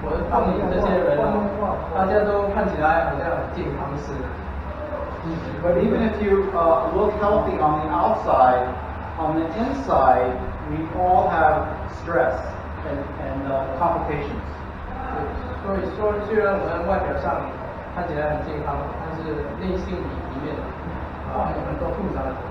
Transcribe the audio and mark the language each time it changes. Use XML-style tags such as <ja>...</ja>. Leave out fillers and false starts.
<zh>当你这些人大家都看起来好像很健康似的。</zh> <en>But even if you look healthy on the outside, on the inside, we all have stress and complications.</en> <zh>所以说，虽然我们外表上看起来很健康，但是内心里面有很多复杂的。</zh>